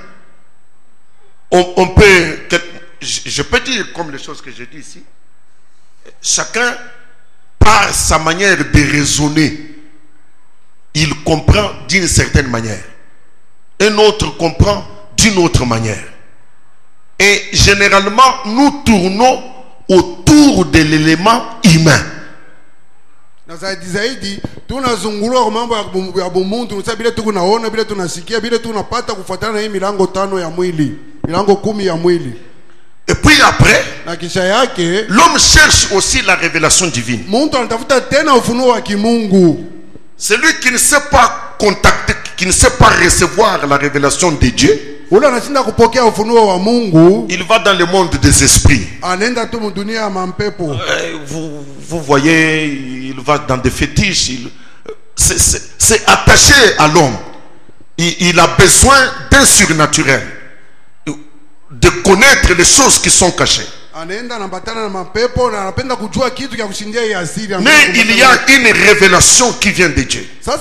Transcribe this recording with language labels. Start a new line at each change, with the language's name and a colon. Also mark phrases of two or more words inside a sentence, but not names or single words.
French: On peut, je peux dire comme les choses que j'ai dit ici, chacun par sa manière de raisonner, il comprend d'une certaine manière, un autre comprend d'une autre manière. Et généralement, nous tournons autour de l'élément humain.
Swahili: tunazungulwa mambo ya bumuntu nsa bila tunaona bila tunasikia bila tunapata kufuatana na hii milango 5 ya mwili, milango 10 ya mwili.
French: Et puis après,
Swahili: na kisha yake
French: l'homme cherche aussi la révélation divine.
Swahili: Muntu anatafuta tena ufunuo wa kimungu.
French: Celui qui ne sait pas contacter, qui ne sait pas recevoir la révélation de Dieu,
Swahili: ule anashinda kupokea ufunuo wa Mungu,
French: il va dans le monde des esprits.
Swahili: Anaenda tu dunia ya mampepo.
French: Vous voyez, il va dans des fétiches. C'est attaché à l'homme. Il a besoin d'un surnaturel, de connaître les choses qui sont cachées. Mais il y a une révélation qui vient de Dieu.